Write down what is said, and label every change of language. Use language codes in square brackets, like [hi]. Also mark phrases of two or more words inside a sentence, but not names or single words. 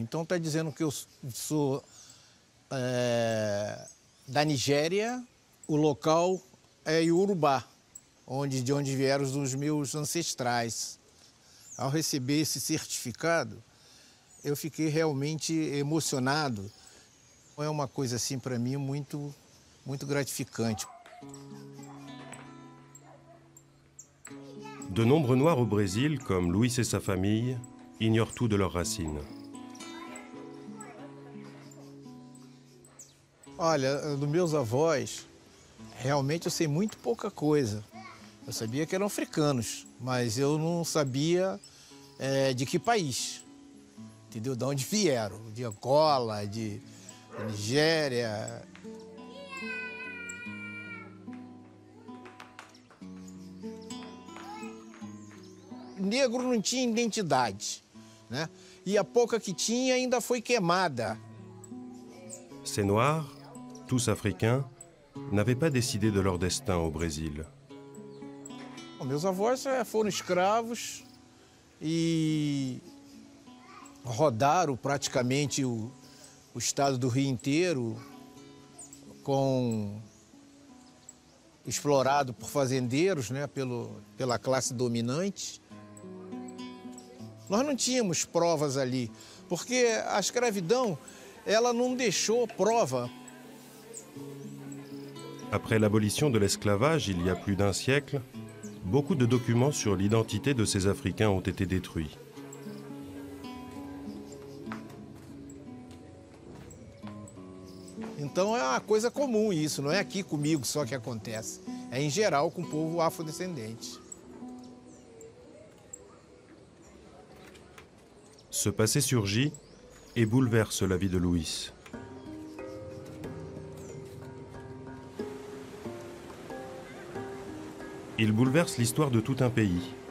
[pt] Então está dizendo que eu sou da Nigéria, o local é Iorubá, de onde vieram os meus ancestrais. Ao receber esse certificado, eu fiquei realmente emocionado. É uma coisa assim para mim muito gratificante. [fr] De nombreux Noirs au Brésil, comme Luis et sa famille, ignorent tout de leurs racines. [pt] Olha, dos meus avós, realmente eu sei muito pouca coisa. Eu sabia que eram africanos, mas eu não sabia de que país, entendeu? De onde vieram, de Angola, de Nigéria. Negro não tinha identidade, né? E a pouca que tinha ainda foi queimada. [fr] Ces Noirs, tous africains, n'avaient pas décidé de leur destin au Brésil. [pt] Bom, meus avós foram escravos e rodaram praticamente o estado do Rio inteiro, explorado por fazendeiros, né, pela classe dominante. Nós não tínhamos provas ali, porque a escravidão, ela não deixou prova. [fr] Après l'abolition de l'esclavage, il y a plus d'un siècle, beaucoup de documents sur l'identité de ces Africains ont été détruits. [pt] Então é uma coisa comum isso, não é aqui comigo só que acontece. É em geral com o povo afrodescendente. [fr] Ce passé surgit et bouleverse la vie de Luis. Il bouleverse l'histoire de tout un pays.